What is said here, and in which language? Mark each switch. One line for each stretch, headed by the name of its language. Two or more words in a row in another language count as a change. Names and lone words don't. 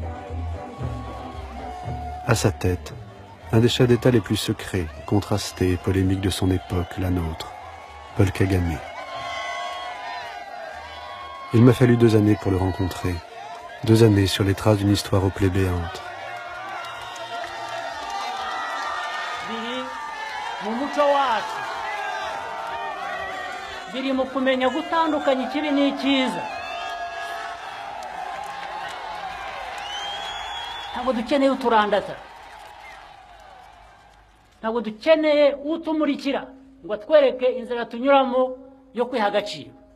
French: À sa tête, un des chefs d'État les plus secrets, contrastés et polémiques de son époque, la nôtre, Paul Kagame. Il m'a fallu 2 années pour le rencontrer, 2 années sur les traces d'une histoire aux plaies béantes.
Kinyarwanda: biri mu kumenya gutandukanya ikibi n'icyiza. Ntabwo dukeneye uturandaza, ntabwo dukeneye utumurikira ngo atwereke inzira tunyuramo yo kwiha agaciro.